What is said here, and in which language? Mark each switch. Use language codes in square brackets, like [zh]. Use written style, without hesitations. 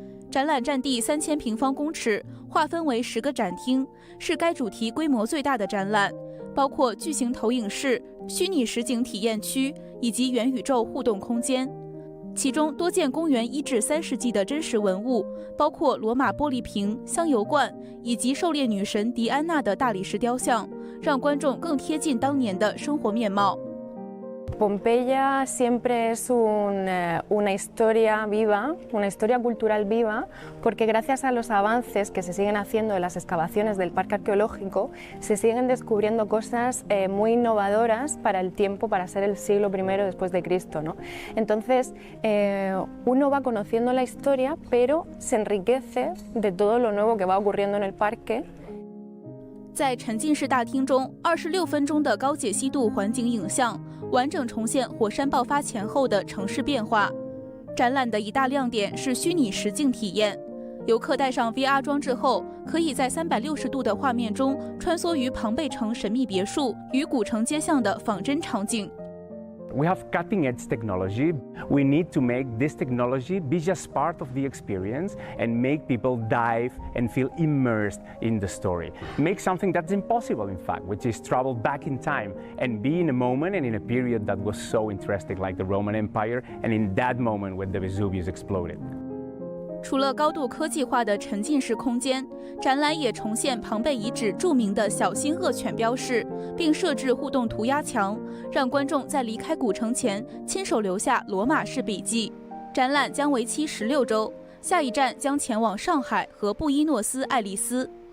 [zh] 展览占地3000平方公尺，划分为10个展厅，是该主题规模最大的展览，包括巨型投影室、虚拟实景体验区以及元宇宙互动空间。其中多件公元1至3世纪的真实文物，包括罗马玻璃瓶、香油罐以及狩猎女神狄安娜的大理石雕像，让观众更贴近当年的生活面貌。 [es] Pompeya siempre es una historia viva, una historia cultural viva, porque gracias a los avances que se siguen haciendo en las excavaciones del parque arqueológico, se siguen descubriendo cosas muy innovadoras para el tiempo, para ser el siglo I después de Cristo, ¿no? Entonces, uno va conociendo la historia, pero se enriquece de todo lo nuevo que va ocurriendo en el parque. [zh] 在沉浸式大厅中，26分钟的高解析度环景影像，完整重现火山爆发前后的城市变化。展览的一大亮点是虚拟实境体验，游客戴上 VR 装置后，可以在360度的画面中穿梭于庞贝城神秘别墅与古城街巷的仿真场景。 [en] We have cutting-edge technology. We need to make this technology be just part of the experience and make people dive and feel immersed in the story. Make something that's impossible, in fact, which is travel back in time and be in a moment and in a period that was so interesting, like the Roman Empire, and in that moment when the Vesuvius exploded. [zh] 除了高度科技化的沉浸式空间，展览也重现庞贝遗址著名的小心恶犬标识，并设置互动涂鸦墙，让观众在离开古城前亲手留下罗马式笔记。展览将为期16周，下一站将前往上海和布宜诺斯艾利斯。